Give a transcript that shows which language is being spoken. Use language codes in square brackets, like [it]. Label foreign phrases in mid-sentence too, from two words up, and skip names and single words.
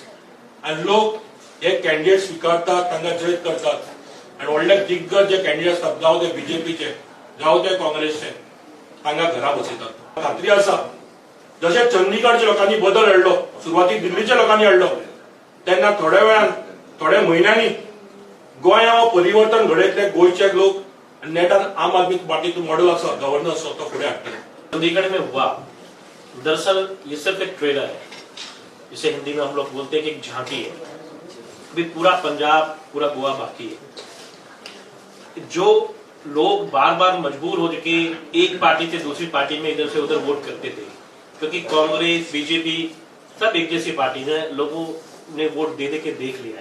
[kok] आणि लोक हे कॅन्डिडेट स्वीकारतात, तांकां जैत करतात आणि व्हडले दिग्गज जे कॅन्डिडेट आसतात जावं ते बीजेपीचे जावं ते काँग्रेसचे तांकां घरा बसयतात. खात्री आसा जशे चंदीगडच्या लोकांनी बदल हाडलो, सुरवातीक दिल्लीच्या लोकांनी हाडलो, तेन्ना थोड्या वेळान थोड्या म्हयन्यांनी गोंयांत परिवर्तन घडयतले गोंयचे लोक नेटान आम आदमी पार्टीचो मॉडेल आसा गव्हर्नन्स तो फुडें हाडटले. [hi] चंडीगढ़ में हुआ दरअसल ये सिर्फ एक ट्रेलर है, जिसे हिंदी में हम लोग बोलते हैं कि एक झांकी है. अभी पूरा पंजाब पूरा गोवा बाकी है. जो लोग बार बार मजबूर हो चुके एक पार्टी से दूसरी पार्टी में इधर से उधर वोट करते थे, क्योंकि कांग्रेस बीजेपी सब एक जैसी पार्टी है, लोगों ने वोट दे दे के देख लिया है.